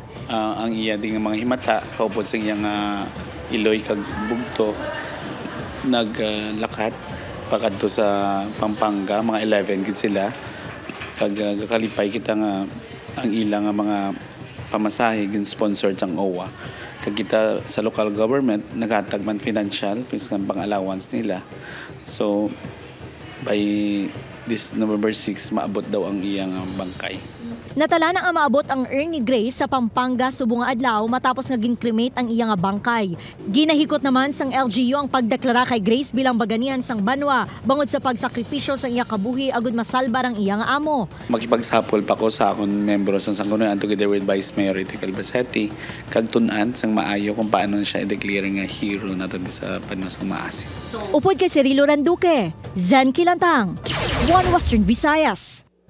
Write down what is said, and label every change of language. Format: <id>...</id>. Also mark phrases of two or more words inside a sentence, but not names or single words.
<hil>Ang iya ding mga himata kaupod sa iyang iloy kag bugto naglakat pakadto sa Pampanga, mga 11 gid sila kag kalipay kita nga ang ilang mga pamasahe gin sponsored sang OWA kag kita sa local government naghatag man</hil> <en>financial pins</en> <hil>nga pang allowance nila. So by this November 6 maabot daw ang iyang bangkay. Natala na ang maabot ang ni Grace sa Pampanga subong nga adlaw matapos nga ginkremate ang iya nga bangkay. Ginahikot naman sang LGU ang pagdeklara kay Grace bilang baganian sang banwa bangod sa pagsakripisyo sang iya kabuhi agud masalbar ang iya nga amo. Makipagsapol pa ko sa akong membro sang sanggunian</hil> <en>together with</en> <hil>Vice Mayor Ricky Calbacetti kag tun-an sang maayo kung paano siya i-declare nga hero nato sa panahon sang Maasin. Upod kay Cirilo Randuque, Zen Kilantang, One Western Visayas.</hil>